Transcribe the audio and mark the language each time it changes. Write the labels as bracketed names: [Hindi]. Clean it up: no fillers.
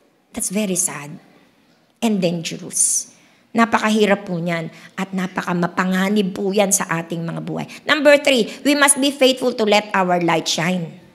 [English] That's very sad and dangerous. [Filipino] Napakahirap po niyan at napakamapanganib po yan sa ating mga buhay. [English] Number 3, we must be faithful to let our light shine.